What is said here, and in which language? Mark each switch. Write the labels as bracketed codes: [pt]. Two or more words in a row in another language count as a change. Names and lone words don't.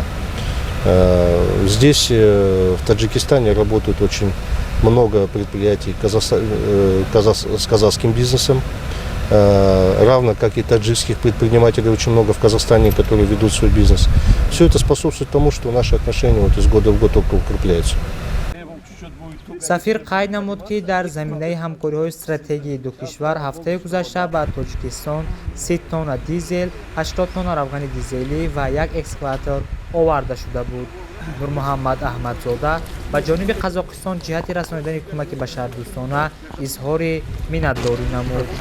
[ru] Здесь, в Таджикистане, работают очень много предприятий с казахским бизнесом, равно как и таджикских предпринимателей очень много в Казахстане, которые ведут свой бизнес. Все это способствует тому, что наши отношения из года в год только укрепляются. [tg] сафир қайд намуд, ки дар заминаи ҳамкориҳои стратегии ду кишвар ҳафтаи гузашта ба Тоҷикистон 30 тонна дизел, 80 тонна равғани дизелӣ ва як экскаватор оварда шуда буд. Нурмуҳаммад Аҳмадзода ба ҷониби Қазоқистон ҷиҳати расонидани кӯмаки башардӯстона изҳори миннатдорӣ намуд.